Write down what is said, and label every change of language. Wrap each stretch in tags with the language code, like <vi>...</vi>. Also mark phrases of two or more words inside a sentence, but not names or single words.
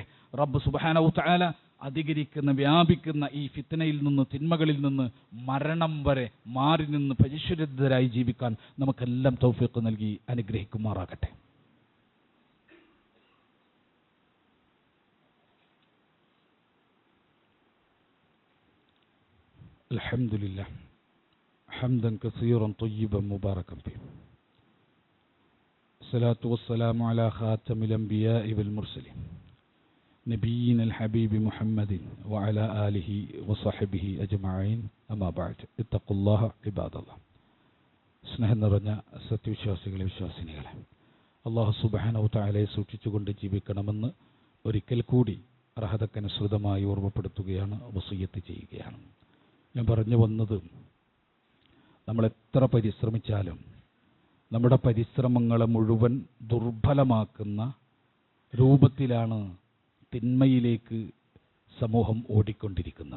<ml>റബ്ബ്</ml> <ar>سبحانه تعالى</ar> <ml>അധികരിക്കുന്ന വ്യാപിക്കുന്ന ഈ ഫിത്നയിൽ നിന്ന്, തിന്മകളിൽ നിന്ന് മരണം വരെ മാറി നിന്ന് പരിശുദ്ധരായി ജീവിക്കാൻ നമുക്കെല്ലാം തൗഫീഖ് നൽകി അനുഗ്രഹിക്കുമാറാകട്ടെ.</ml> <ar>الحمد لله حمدا كثيرا طيبا مباركا فيه. الصلاة والسلام على خاتم الأنبياء والمرسلين نبينا الحبيب محمد وعلى آله وصحبه أجمعين أما بعد اتقوا الله عباد الله.</ar> <ml>സ്നേഹം നിറഞ്ഞ സത്യവിശ്വാസികളെ, വിശ്വാസിനികളെ, അല്ലാഹു</ml> <ar>سبحانه تعالى</ar> <ml>സൂക്ഷിച്ചുകൊണ്ട് ജീവിക്കണമെന്ന് ഒരിക്കൽ കൂടി അർഹതക്കനുസൃതമായി ഓർമ്മപ്പെടുത്തുകയാണ്, വസിയ്യത്ത് ചെയ്യുകയാണ്. ഞാൻ പറഞ്ഞു വന്നത്, നമ്മൾ എത്ര പരിശ്രമിച്ചാലും നമ്മുടെ പരിശ്രമങ്ങളെ മുഴുവൻ ദുർബലമാക്കുന്ന രൂപത്തിലാണ് തിന്മയിലേക്ക് സമൂഹം ഓടിക്കൊണ്ടിരിക്കുന്നത്.</ml>